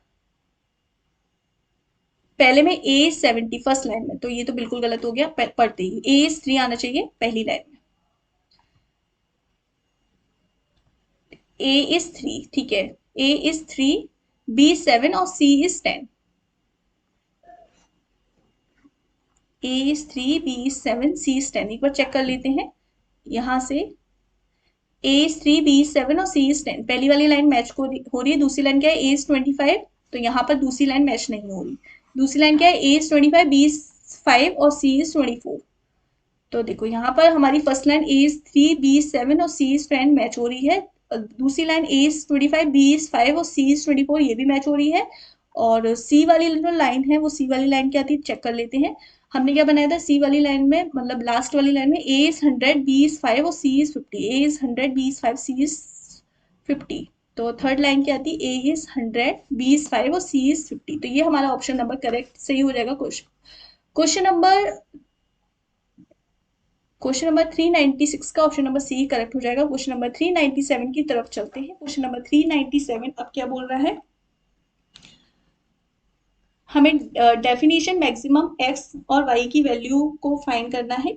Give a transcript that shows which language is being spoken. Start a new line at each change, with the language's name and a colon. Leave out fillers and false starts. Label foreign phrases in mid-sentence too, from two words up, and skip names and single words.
Hindi: पहले में ए 70
English: first line
Hindi: में, तो ये तो बिल्कुल गलत हो गया, पढ़ते ही
English: A is 3
Hindi: आना चाहिए पहली लाइन में,
English: A is 3,
Hindi: ठीक है,
English: A is 3,
Hindi: बी 7 और
English: C is 10. A is 3, B is 7, C is 10।
Hindi: एक बार चेक कर लेते हैं यहाँ से।
English: A is 3, B is 7 और C is 10।
Hindi: पहली वाली लाइन मैच हो रही है। दूसरी लाइन क्या है?
English: A is 25,
Hindi: तो यहाँ पर दूसरी लाइन मैच नहीं हो रही। दूसरी लाइन क्या है?
English: A is 25, B is 5 और C is 24।
Hindi: तो देखो यहाँ पर हमारी
English: first line A is 3, B is 7
Hindi: और
English: C is 10
Hindi: मैच हो रही है। दूसरी लाइन
English: A is 25, B is 5
Hindi: और
English: C is 24
Hindi: ये भी मैच हो रही है। और C वाली जो लाइन है वो C वाली लाइन क्या थी चेक कर लेते हैं। हमने क्या बनाया था C वाली लाइन में, मतलब लास्ट वाली लाइन में
English: A is 100, B is 5
Hindi: और
English: C is 50। A is 100, B is 5, C is 50।
Hindi: तो थर्ड लाइन क्या थी?
English: A is 100, B is 5 और C is 50।
Hindi: तो ये हमारा
English: option number correct
Hindi: सही हो जाएगा।
English: question number 396
Hindi: का
English: option number C correct
Hindi: हो जाएगा।
English: question number 397
Hindi: की तरफ चलते हैं।
English: question number 397
Hindi: अब क्या बोल रहा है? हमें
English: definition maximum x
Hindi: और वाई की वैल्यू को फाइंड करना है।